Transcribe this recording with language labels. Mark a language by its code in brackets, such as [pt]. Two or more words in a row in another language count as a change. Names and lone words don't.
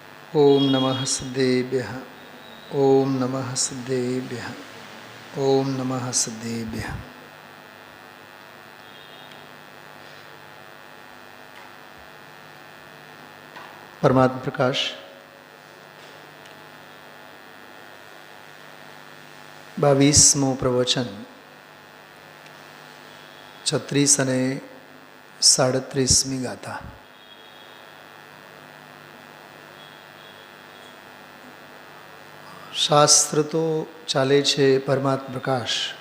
[sa] ओम नमः सिद्धेभ्यः। ओम नमः सिद्धेभ्यः। ओम नमः सिद्धेभ्यः। [gu] परमात्मा प्रकाश 22મું પ્રવચન 36 અને 37મી ગાથા. શાસ્ત્ર તો ચાલે છે પરમાત્મા પ્રકાશ.